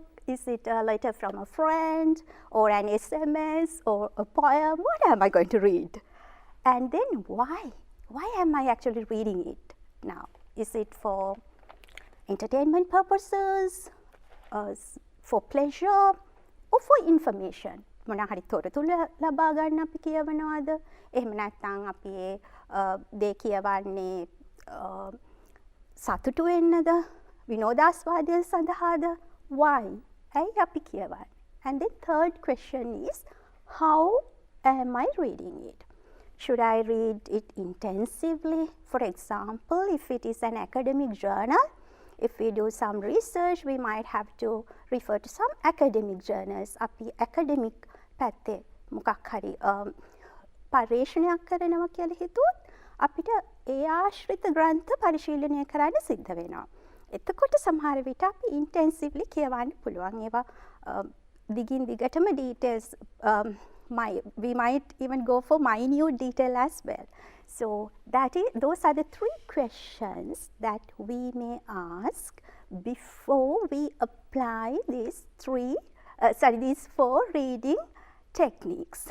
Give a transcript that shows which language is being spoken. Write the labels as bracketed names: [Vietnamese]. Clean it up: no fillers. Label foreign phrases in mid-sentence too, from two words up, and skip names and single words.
[English] Is it a letter from a friend or an SMS or a poem? What am I going to read? And then why? Why am I actually reading it now? Is it for entertainment purposes, for pleasure, or for information? [Sinhala] මොන හරි තොරතුරු ලබා ගන්න අපි කියවනවාද? එහෙම නැත්නම් අපි දේ කියවන්නේ සතුටු වෙන්නද? විනෝදාස්වාදය සඳහාද? Why? ඇයි අපි කියවන්නේ? [English] And then third question is, how am I reading it? Should I read it intensively? For example, if it is an academic journal, if we do some research, we might have to refer to some academic journals. [Sinhala] අපි academic පැත්තේ මොකක් හරි පර්යේෂණයක් කරනවා කියලා හිතුවොත් අපිට ඒ ආශ්‍රිත ග්‍රන්ථ පරිශීලනය කරන්න සිද්ධ වෙනවා. එතකොට සමහර විට අපි intensively කියවන්න පුළුවන්. ඒවා දිගින් දිගටම [English] details we might even go for minute detail as well. So those are the three questions that we may ask before we apply these four reading techniques.